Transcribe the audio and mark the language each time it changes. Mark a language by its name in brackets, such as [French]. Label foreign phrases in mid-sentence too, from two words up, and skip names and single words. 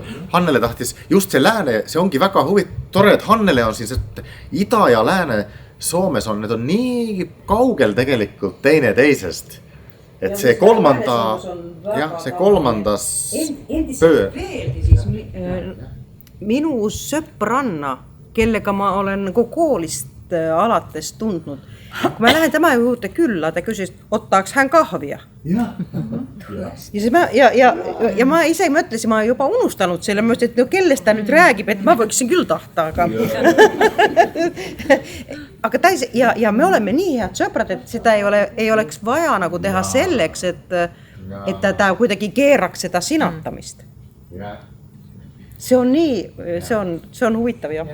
[Estonian] Hannele tahtis, just see lääne, see ongi väga tore, et Hannele on siis, et ida ja lääne Soomes on, need on nii kaugel tegelikult teine teisest. Et see kolmandas pöör. Minu sõpranna, kellega ma olen koolist alates tundnud. Kui mä lähen tema juurde külla, ta küsis, [Finnish] ottaaks hän kahvia. [Estonian] Ja mä ise mõtlesin, mä jopa unustanud selle, mä mõtlesin, et no kellest ta nüüd räägib, et ma võiksin küll tahta, aga ja me oleme nii head sõbrad, et seda ei oleks vaja nagu teha selleks, et ta kuidagi keeraks seda sinatamist. See on nii, see on huvitav jah.